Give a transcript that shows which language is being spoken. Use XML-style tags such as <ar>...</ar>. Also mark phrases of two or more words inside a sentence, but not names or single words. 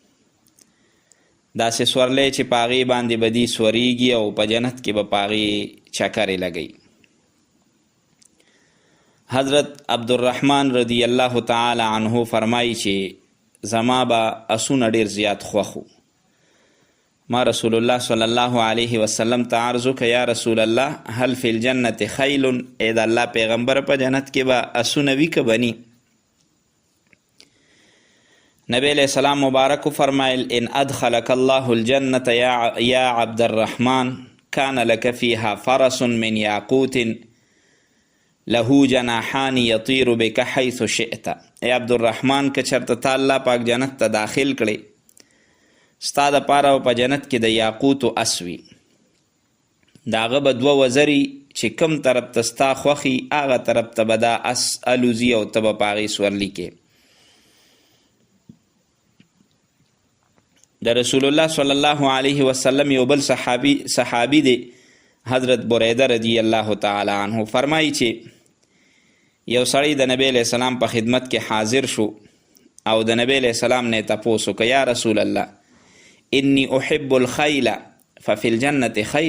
<ps>داسې سورلی چې په هغې باندې به دي سوریږي او په جنت کې به په هغې چکرې لګوي. حضرت عبدالرحمن</ps> <ar>رضی الله تعالی عنه</ar> <ps>فرمایي چې زما به اسونه ډېر زیات خوښ وو. ما رسول الله</ps> <ar>صلی الله علیه وسلم</ar> <ps>ته عرض وکړه،</ps> <ar>یا رسول الله هل فی الجنة خیل؟</ar> <ps>ای د الله پیغمبر، په جنت کې به اسونه وي که بني؟ نبی</ps> <ar>علیہ السلام</ar> <ps>مبارک فرمایل،</ps> <ar>ان ادخلک الله الجنة یا عبد الرحمن کان لک فیها فرس من یاقوت له جناحان یطیر بک حیث شئت.</ar> <ps>ای عبدالرحمن، که چرته تا الله پاک جنت ته داخل کړی، ستا دپاره په جنت کې د یاقوتو اس وي. د هغه به دوه وزري چې کوم طرف ته ستا خوښي هغه طرف ته به دا اس الوزي او ته به په هغې سورلي کې. د رسول الله</ps> <ar>صلی الله علیه وسلم</ar> <ps>یو بل صحابي دی، حضرت بریده</ps> <ar>رضی الله تعالی عنه،</ar> <ps>فرمایي چې یو سړی د نبی</ps> <ar>علیہ السلام</ar> <ps>په خدمت کې حاضر شو او د نبی</ps> <ar>علیہ السلام</ar> <ps>نه یې تپوس وکړه،</ps> <ar>یا رسول الله انی احب الخیل ففی الجنة خیل.</ar>